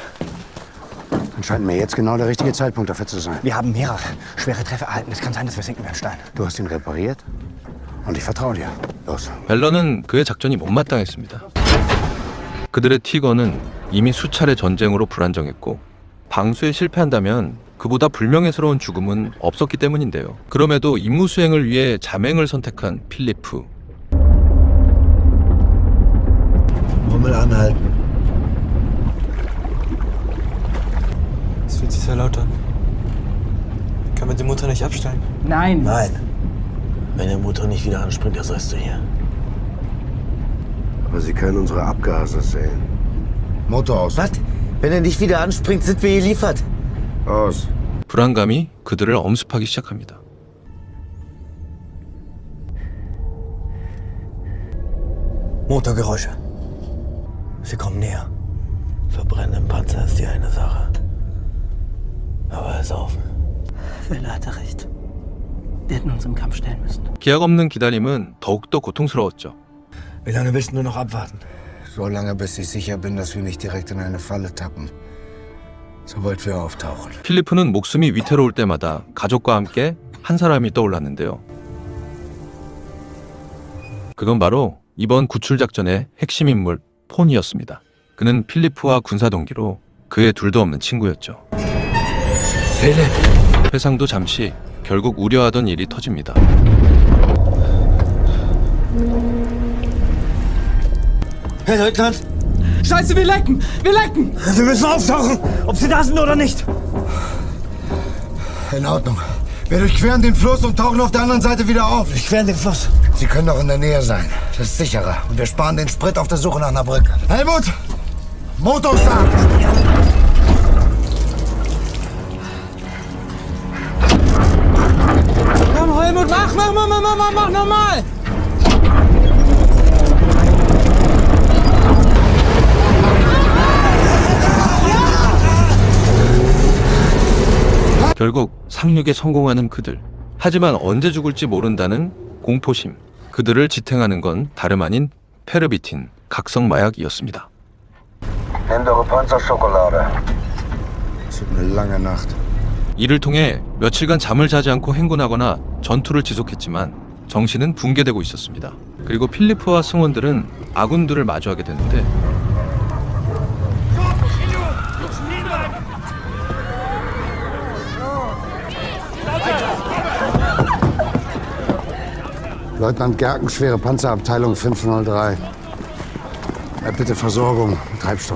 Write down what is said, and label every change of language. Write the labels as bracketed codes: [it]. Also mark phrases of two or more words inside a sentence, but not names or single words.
[de] Dann scheint mir jetzt genau der richtige Zeitpunkt dafür zu sein. Wir haben mehrere schwere Treffer erhalten. Es kann sein, dass wir sinken wie ein Stein. Du hast ihn repariert und ich vertraue dir. Los. [ko] 벨러는 그의 작전이 못마땅했습니다. 그들의 티거는 이미 수차례 전쟁으로 불안정했고 방수에 실패한다면 그보다 불명예스러운 죽음은 없었기 때문인데요. 그럼에도 임무 수행을 위해 자맹을 선택한 필리프. [de] Rummel anhalten. Es fühlt sich sehr laut an. Kann man die Mutter nicht abstellen? Nein. Nein. Wenn der Motor nicht wieder anspringt, ersäufst du hier. Aber Sie können unsere Abgase sehen. Motor aus. Was? Wenn er nicht wieder anspringt, sind wir geliefert. Aus. [ko] 불안감이 그들을 엄습하기 시작합니다. [de] Motorgeräusche. Sie kommen näher. Verbrennen im Panzer ist die eine Sache. Aber er ist offen. Welle hatte recht. Wir hätten uns im Kampf stellen müssen. [ko] 기약 없는 기다림은 더욱더 고통스러웠죠. [de] Wie lange willst du nur noch abwarten? So lange, bis ich sicher bin, dass wir nicht direkt in eine Falle tappen. Sobald wir auftauchen. [ko] 필리프는 목숨이 위태로울 때마다 가족과 함께 한 사람이 떠올랐는데요. 그건 바로 이번 구출 작전의 핵심 인물 폰이었습니다. 그는 필리프와 군사 동기로 그의 둘도 없는 친구였죠. 회상도 잠시 결국 우려하던 일이 터집니다. [de] Herr Leutnant! Scheiße, wir lecken! Wir lecken! Wir müssen auftauchen, ob Sie da sind oder nicht. In Ordnung. Wir durchqueren den Fluss und tauchen auf der anderen Seite wieder auf. Durchqueren den Fluss? Sie können doch in der Nähe sein. Das ist sicherer. Und wir sparen den Sprit auf der Suche nach einer Brücke. Helmut! Motorstart! Komm, Helmut, mach normal! [ko] 결국 상륙에 성공하는 그들. 하지만 언제 죽을지 모른다는 공포심. 그들을 지탱하는 건 다름 아닌 페르비틴, 각성 마약이었습니다. [de] Nimm doch Panzerschokolade. Es wird eine lange Nacht. [ko] 이를 통해 며칠간 잠을 자지 않고 행군하거나 전투를 지속했지만 정신은 붕괴되고 있었습니다. 그리고 필리프와 승원들은 아군들을 마주하게 되는데 [de] Leutnant Gerken, schwere Panzerabteilung 503. Bitte Versorgung, Treibstoff.